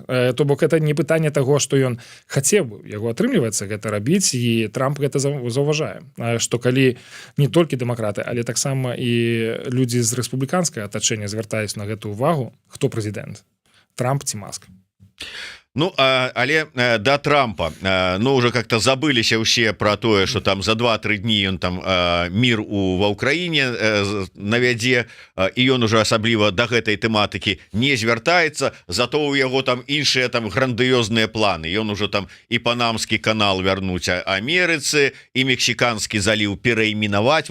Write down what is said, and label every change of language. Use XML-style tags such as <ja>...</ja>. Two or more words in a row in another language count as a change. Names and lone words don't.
<be>То бок это не пытанне таго, што ён хацеў бы, яго атрымліваецца гэта рабіць, і Трамп гэта заўважае. Што калі не толькі дэмакраты, але таксама і людзі з рэспубліканскага атачэння звяртаюць на гэту увагу, хто прэзідэнт, Трамп ці Маск. Ну, але да Трампа, ну,</be> <ru>уже как-то</ru> <be>забыліся ўсе про тое, что там за 2-3 дні ён там мир ва Ўкраіне навядзе, і ён уже асабліва да гэтай тэматыкі не звяртаецца, зато у яго там іншыя там грандыёзныя планы. Ён уже там і панамскі канал вярнуць Амерыцы, і мексіканскі заліў перайменаваць.</be>